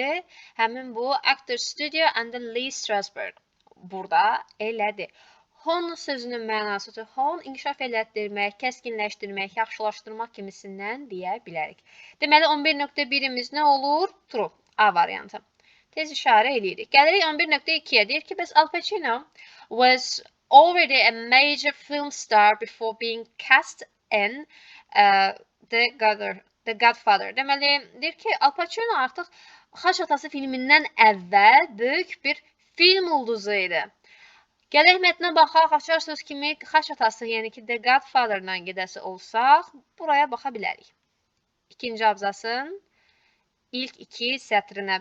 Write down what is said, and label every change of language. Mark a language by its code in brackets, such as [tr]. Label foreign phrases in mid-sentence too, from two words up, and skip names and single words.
[az] Həmin bu Actor Studio and Lee Strasberg burada elədi. Hone sözünün mənası hone inkişaf elətdirmək, kəskinləşdirmək, yaxşılaşdırmaq kimisindən deyə bilərik. Deməli 11.1-imiz nə olur? True. A variantı. Tez işarə eləyirik. Gəlirik 11.2-yə. Deyir ki, bəs [en] Al Pacino was already a major film star before being cast in The Godfather. [az] Deməli, deyir ki, Al Pacino artıq Xaç Atası filmindən əvvəl böyük bir film ulduzu idi. Gələk mətnə baxaq, açarsınız kimi Xaç Atası, yəni ki, The Godfather-dan gedəsi olsaq, buraya baxa bilərik. İkinci abzasın ilk 2 sətrinə.